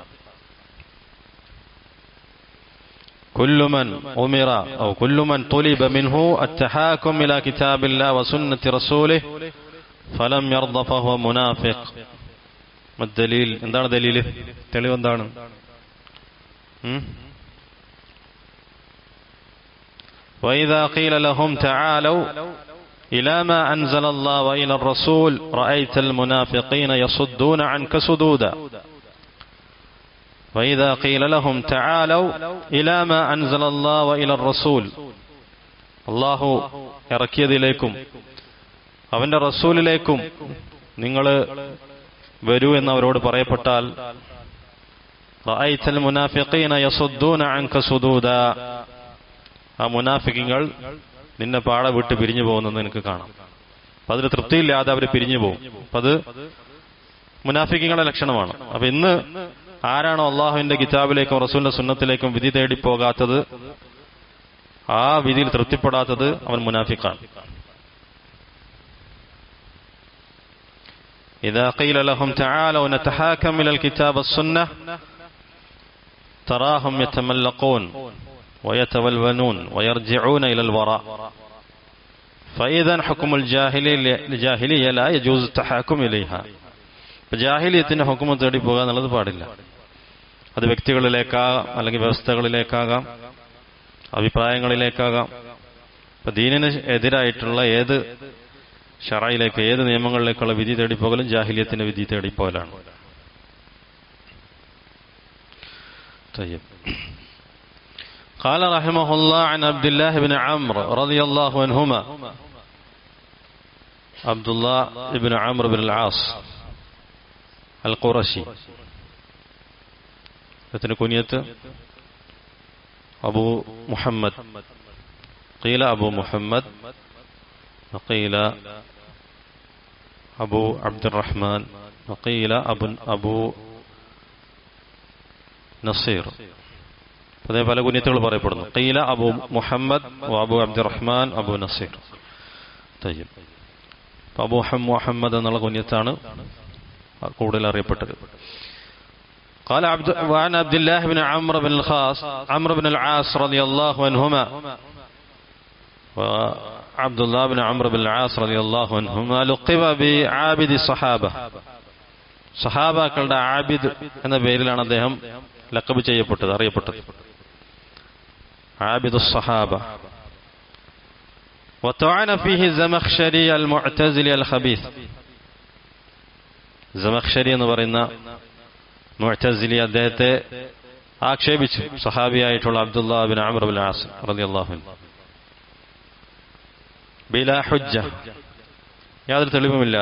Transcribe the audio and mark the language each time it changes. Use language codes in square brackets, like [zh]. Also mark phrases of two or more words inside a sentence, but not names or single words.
[ar] كل من طلب منه التحاكم إلى كتاب الله وسنة رسوله فلم يرض فهو منافق. [ml] മദ്ദലീൽ, എന്താണ് ദലീല്? തെളിവ് എന്താണ്? [ar] وإذا قيل لهم تعالوا إلى ما أنزل الله وإلى الرسول رأيت المنافقين يصدون عنك صدودا. وإذا قيل لهم تعالوا إلى ما أنزل الله وإلى الرسول, [ml] അല്ലാഹു ഇറക്കിയതിലേക്കും അവന്റെ റസൂലിലേക്കും നിങ്ങൾ വരൂ എന്നവരോട് പറയപ്പെട്ടാൽ [ar] رأيت المنافقين يصدون عنك صدودا, [ml] ആ മുനാഫിക്കുകൾ നിന്നെ പാടെ വിട്ട് പിരിഞ്ഞു പോകുന്നത് നിനക്ക് കാണാം. അപ്പൊ അതിന് തൃപ്തിയില്ലാതെ അവർ പിരിഞ്ഞു പോകും. അപ്പൊ അത് മുനാഫിക്കുകളുടെ ലക്ഷണമാണ്. അപ്പൊ ഇന്ന് ആരാണോ അള്ളാഹുവിന്റെ കിതാബിലേക്കും റസൂലിന്റെ സുന്നത്തിലേക്കും വിധി തേടി പോകാത്തത്, ആ വിധിയിൽ തൃപ്തിപ്പെടാത്തത്, അവൻ മുനാഫിഖാണ്. [ar] إذا قيل لهم تعالوا نتحاكم إلى الكتاب والسنة تراهم يتملقون ويتولونون ويرجعون إلى الوراء فإذن حكم الجاهلية لا يجوز التحاكم إليه. [ml] ജാഹിലിയത്തിന്റെ ഹുക്മ തേടി പോകുക എന്നുള്ളത് പാടില്ല. അത് വ്യക്തികളിലേക്കാകാം, അല്ലെങ്കിൽ വ്യവസ്ഥകളിലേക്കാകാം, അഭിപ്രായങ്ങളിലേക്കാകാം. ഇപ്പൊ ദീനിന് എതിരായിട്ടുള്ള ഏത് ശറയിലേക്ക്, ഏത് നിയമങ്ങളിലേക്കുള്ള വിധി തേടിപ്പോകലും ജാഹിലിയത്തിന്റെ വിധി തേടിപ്പോകലാണ്. [ar] قال رحمه الله عن عبد الله بن عمرو رضي الله عنهما. عبد الله بن عمرو بن العاص القرشي. له كنية أبو محمد، قيل أبو محمد وقيل أبو عبد الرحمن وقيل أبو نصير. [ml] അതേ പല കുഞ്ഞത്തുകൾ പറയപ്പെടുന്നു. [ar] قيل أبو محمد، أبو عبد الرحمن، أبو نصير. [ml] അബു മുഹമ്മദ് എന്നുള്ള കുഞ്ഞത്താണ് കൂടുതൽ അറിയപ്പെട്ടത്. [ar] قال وعن عبد الله بن عمرو بن العاص رضي الله عنهما. وعبد الله بن عمرو بن العاص رضي الله عنهما لقب بعابد الصحابة. [ml] സഹാബാക്കളുടെ ആബിദ് എന്ന പേരിലാണ് അദ്ദേഹം ലഖബ് ചെയ്യപ്പെട്ടത്, അറിയപ്പെട്ടത്. [ar] عابد الصحابة. وطعن فيه الزمخشري المعتزلي الخبيث. [ml] സമഖ്ശരി എന്ന് പറയുന്ന മുഅ്തസിലി അദ്ദേഹത്തെ ആക്ഷേപിച്ചു, സഹാബിയായിട്ടുള്ള അബ്ദുല്ലാഹ് ബിൻ അംർ ബിൻ ആസ് [ar] رضي الله عنه. بلا حجة, [ml] യാതൊരു തെളിവുമില്ലാതെ.